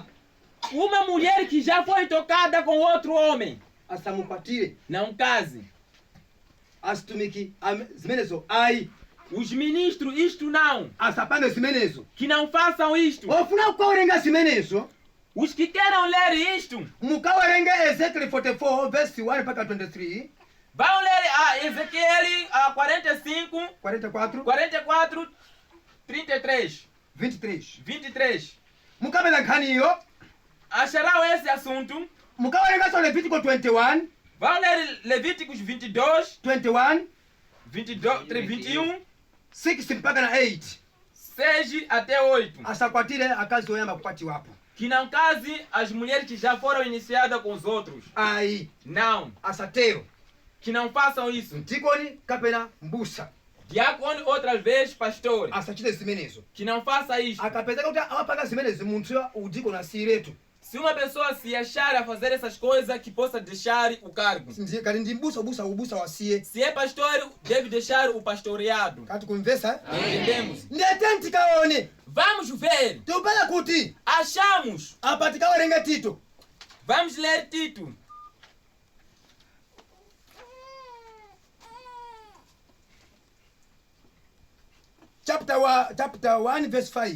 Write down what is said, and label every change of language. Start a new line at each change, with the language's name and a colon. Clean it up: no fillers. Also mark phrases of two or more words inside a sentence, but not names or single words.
Portuguese: uma mulher que já foi tocada com outro homem
Nyanja: asamukwatire
Portuguese: não case.
Nyanja: asitumiki zimenezo ayi
Portuguese: Os ministros, isto não.
Nyanja: asapange zimenezo
Portuguese: Que não façam isto.
Nyanja: ofuna kukawerenga zimenezo
Portuguese: Os que queiram ler isto,
Nyanja: mukawerenge Ezekiel 44 verse 1 mpaka 23
Portuguese: vão ler a Ezequiel 45, 44 44, 33, 23 23.
Nyanja: mukapeza nkhaniyo
Portuguese: Acharão esse assunto.
Nyanja: mukawerengaso Levitico 21
Portuguese: Vão ler Levíticos 22, 21 22, 21,
Nyanja: 6 mpaka na 8
Portuguese: 6 até 8.
Nyanja: asakwatire akazi oyamba kukwatiwapo
Portuguese: Que não case as mulheres que já foram iniciadas com os outros.
Nyanja: ayi
Portuguese: Não.
Nyanja: asatero
Portuguese: Que não façam isso.
Nyanja: mtikoni kapena mbusa
Portuguese: Diácono, outra vez, pastor.
Nyanja: asachite zimenezo
Portuguese: Que não faça isso.
Nyanja: akapezeka kuti awapanga zimenezi munthu udiko nasiyiretu
Portuguese: Se uma pessoa se achar a fazer essas coisas, que possa deixar o cargo.
Nyanja: kati ndi mbusa ubusa wasiye
Portuguese: Se é pastor, deve deixar o pastoreado.
Nyanja: kati kumvesa
Portuguese: Entendemos?
Nyanja: ndete tikaone
Portuguese: Vamos ver.
Nyanja: tikupeza kuti
Portuguese: Achamos.
Nyanja: apa tikawerenge Tito
Portuguese: Vamos ler Tito.
English: chapter 1 verse 5